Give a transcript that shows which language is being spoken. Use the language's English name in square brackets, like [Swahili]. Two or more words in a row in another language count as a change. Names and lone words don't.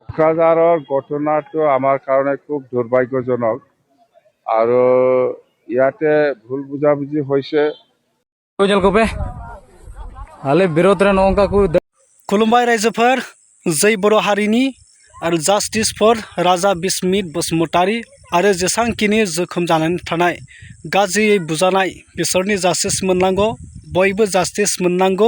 [Assamese] কোকৰাঝাৰৰ ঘটনাটো আমাৰ কাৰণে খুব দুৰ্ভাগ্যজনক আৰু ইয়াতে ভুল বুজাবুজি হৈছে। [Bodo] खुलुमबाय रायजोफोर जै बर' हारिनि आरो [English] justice for [Bodo] राजा बिस्मित बसुमतारी आरो जेसांखिनि जोखोम जानानै थानाय गाज्रियै बुजानाय बिसोरनि जास्टिस मोननांगौ, बयबो जास्टिस मोननांगौ।